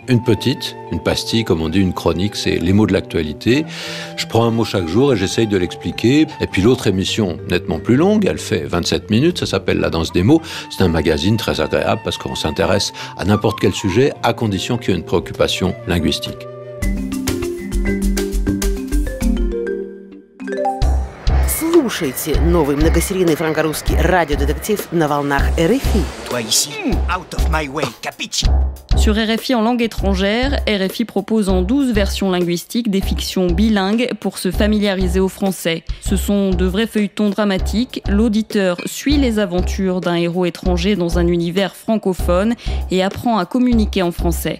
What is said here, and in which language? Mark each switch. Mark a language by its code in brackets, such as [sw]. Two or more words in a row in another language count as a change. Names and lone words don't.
[fr] Une petite, une pastille, comme on dit, une chronique, c'est les mots de l'actualité. Je prends un mot chaque jour et j'essaye de l'expliquer. Et puis l'autre émission, nettement plus longue, elle fait 27 minutes, ça s'appelle La danse des mots. C'est un magazine très agréable parce qu'on s'intéresse à n'importe quel sujet, à condition qu'il y ait une préoccupation linguistique. [ru] Слушайте новый многосерийный франко-русский радиодетектив на волнах RFI. [fr] Toi ici, [en] out of my way, capichi? [fr] Sur RFI en langue étrangère, RFI propose en 12 versions linguistiques des fictions bilingues pour se familiariser au français. Ce sont de vrais feuilletons dramatiques. L'auditeur suit les aventures d'un héros étranger dans un univers francophone et apprend à communiquer en français.